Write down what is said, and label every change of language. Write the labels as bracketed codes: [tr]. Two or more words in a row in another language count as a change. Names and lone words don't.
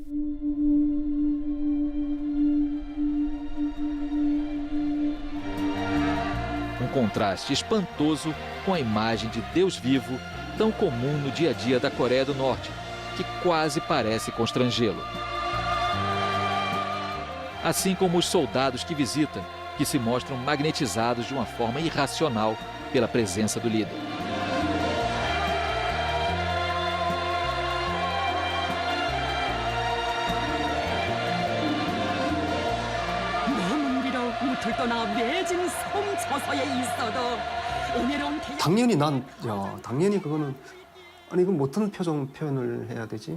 [pt] Um contraste espantoso com a imagem de Deus vivo, tão comum no dia a dia da Coreia do Norte, que quase parece constrangê-lo. Assim como os soldados que visita, que se mostram magnetizados de uma forma irracional pela presença do líder. [ko] 당연히 당연히 그거는 아니 이건 어떤 표현을 해야 되지?